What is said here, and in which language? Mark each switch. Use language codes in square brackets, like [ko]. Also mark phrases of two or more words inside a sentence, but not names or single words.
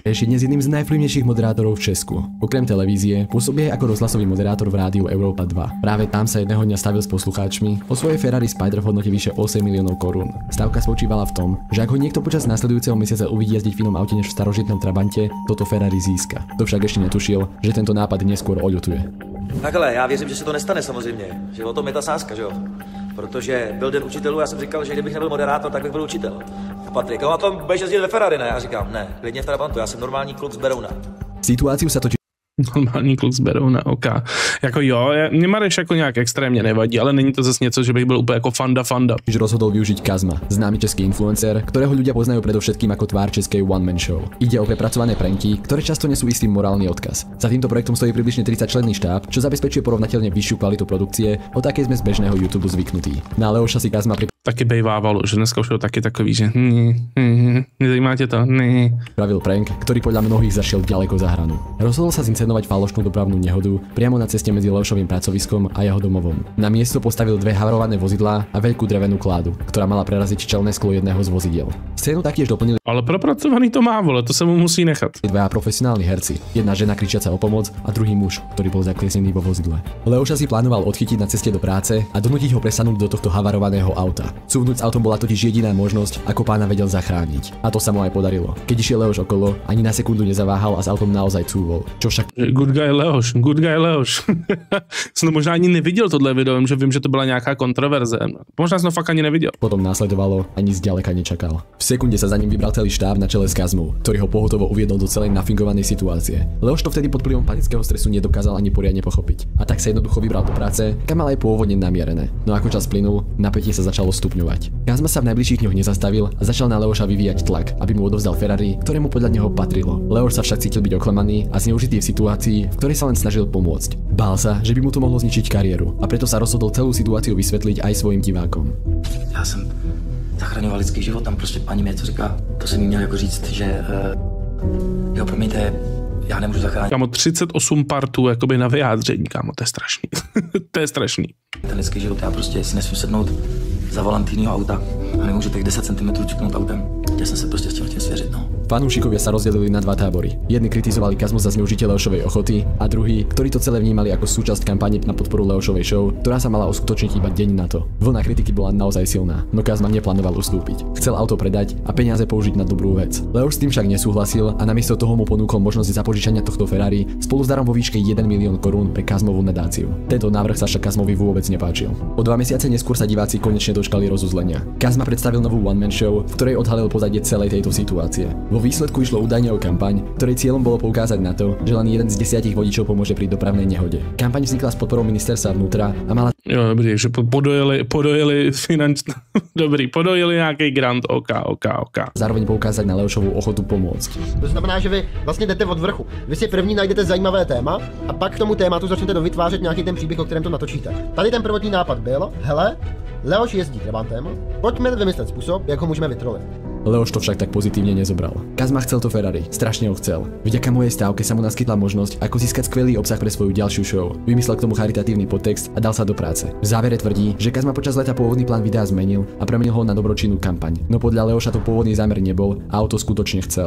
[sk] Je dnes jedným z najvplyvnejších moderátorov v Česku. Okrem televízie pôsobí aj ako rozhlasový moderátor v rádiu Európa 2. Práve tam sa jedného dňa stavil s poslucháčmi o svojej Ferrari Spider v hodnote vyše 8 miliónov korún. Stavka spočívala v tom, že ak ho niekto počas nasledujúceho mesiaca uvidí jazdiť v inom aute než v starožitnom Trabante, toto Ferrari získa. To však ešte netušil, že tento nápad neskôr oľutuje. [cs] Takhle, já věřím, že se to nestane samozřejmě, že o tom je ta sázka, že jo? Protože byl den učitelů, já jsem říkal, že kdybych nebyl moderátor, tak bych byl učitel. A Patrik, on na tom budeš jezdit ve Ferrari, ne? Já říkám, ne, klidně v Trabantu, já jsem normální kluk z Berouna. [sk] Situáciu sa totiž [cs] Normální kluk z Berouna, OK. Jako jo, mě Mareš jako nějak extrémně nevadí, ale není to zase něco, že bych byl úplně jako fanda. [sk] Rozhodol využiť Kazma, známy český influencer, ktorého ľudia poznajú predovšetkým ako tvár českej [en] one-man show. [sk] Ide o prepracované pranky, ktoré často nesú istý morálny odkaz. Za týmto projektom stojí približne 30-členný štáb, čo zabezpečuje porovnateľne vyššiu kvalitu produkcie, o takej sme z bežného YouTube zvyknutí. Na Leoša si Kazma [cs] taky bejvávalo, že dneska už je to taky takový, že nezajímá tě to, [sk] Pravil prank, ktorý podľa mnohých zašiel ďaleko za hranu. Rozhodol sa zinscenovať falošnú dopravnú nehodu priamo na ceste medzi Leošovým pracoviskom a jeho domovom. Na miesto postavil dve havarované vozidlá a veľkú drevenú kládu, ktorá mala preraziť čelné sklo jedného z vozidiel. Scénu taktiež doplnili [cs] ale propracovaný to má, vole, [sk] to sa mu musí nechať. Dvaja profesionálni herci, jedna žena kričiaca o pomoc a druhý muž, ktorý bol zakliesnený vo vozidle. Leoša si plánoval odchytiť na ceste do práce a donútiť ho presanúť do tohto havarovaného auta. Leoša. Cúvnuť s autom bola totiž jediná možnosť, ako pána vedel zachrániť. A to sa mu aj podarilo. Keď išiel Leoš okolo, ani na sekundu nezaváhal a s autom naozaj cúvol. Čo však... [en] Good guy Leoš. [cs] Som možná ani neviděl tohle video, že vím, že to byla nějaká kontroverze. Možná som fakt ani neviděl. [sk] Potom následovalo, ani zďaleka nečakal. V sekunde sa za ním vybral celý štáb na čele s Kazmou, ktorý ho pohotovo uviedol do celej nafingovanej situácie. Leoš to vtedy pod vplyvom panického stresu nedokázal ani poriadne pochopiť. A tak sa jednoducho vybral do práce, kam mal aj pôvodne namierené. No ako čas plynul, napätie sa začalo stupňovať. Kazma sa v najbližších dňoch nezastavil a začal na Leoša vyvíjať tlak, aby mu odovzdal Ferrari, ktorému podľa neho patrilo. Leoš sa však cítil byť oklamaný a zneužitý v situácii, v ktorej sa len snažil pomôcť. Bál sa, že by mu to mohlo zničiť kariéru, a preto sa rozhodol celú situáciu vysvetliť aj svojim divákom. [cs] Já jsem zachraňoval lidský život, tam prostě paní mě co říká, to jsem jí měl jako říct, že jo, promiňte, já nemůžu zachránit. Kámo, 38 partů jakoby na vyjádření, kámo, to je strašný. To je strašný. Ten lidský život, já prostě si nesmím sednout za volant jinýho auta a nemůžu těch 10 cm čuknout autem. Chtěl jsem se prostě s tím svěřit, no. [sk] Fanúšikovia sa rozdelili na dva tábory. Jedni kritizovali Kazmu za zneužitie Leošovej ochoty a druhí, ktorí to celé vnímali ako súčasť kampane na podporu Leošovej show, ktorá sa mala uskutočniť iba deň na to. Vlna kritiky bola naozaj silná, no Kazma neplánoval ustúpiť. Chcel auto predať a peniaze použiť na dobrú vec. Leoš s tým však nesúhlasil a namiesto toho mu ponúkol možnosť zapožičania tohto Ferrari spolu s darom vo výške 1 milión korún pre Kazmovú nadáciu. Tento návrh sa však Kazmovi vôbec nepáčil. O 2 mesiace neskôr sa diváci konečne dočkali rozuzlenia. Kazma predstavil novú [en] one-man show, [sk] v ktorej odhalil pozadie celej tejto situácie. Vo výsledku išlo údajne o kampaň, ktorej cieľom bolo poukázať na to, že len jeden z 10 vodičov pomôže pri dopravnej nehode. Kampaň vznikla s podporou ministerstva vnútra a mala... [cs] Jo, dobrý, že podojeli finančný... Dobrý, podojeli nějaký grant, OK. [sk] Zároveň poukázať na Leošovú ochotu pomôcť. [cs] To znamená, že vy vlastně jdete od vrchu. Vy si první najdete zajímavé téma a pak k tomu tématu začnete dovytvářet nějaký ten příběh, o kterém to natočíte. Tady ten prvotní nápad byl, hele, Leoš jezdí Trabantem, pojďme vymyslet způsob, jak ho můžeme vytrolit. [sk] Leoš to však tak pozitívne nezobral. Kazma chcel to Ferrari, strašne ho chcel. Vďaka mojej stávke sa mu naskytla možnosť, ako získať skvelý obsah pre svoju ďalšiu show. Vymyslel k tomu charitatívny podtext a dal sa do práce. V závere tvrdí, že Kazma počas leta pôvodný plán videa zmenil a premenil ho na dobročinnú kampaň. No podľa Leoša to pôvodný zámer nebol a auto skutočne chcel.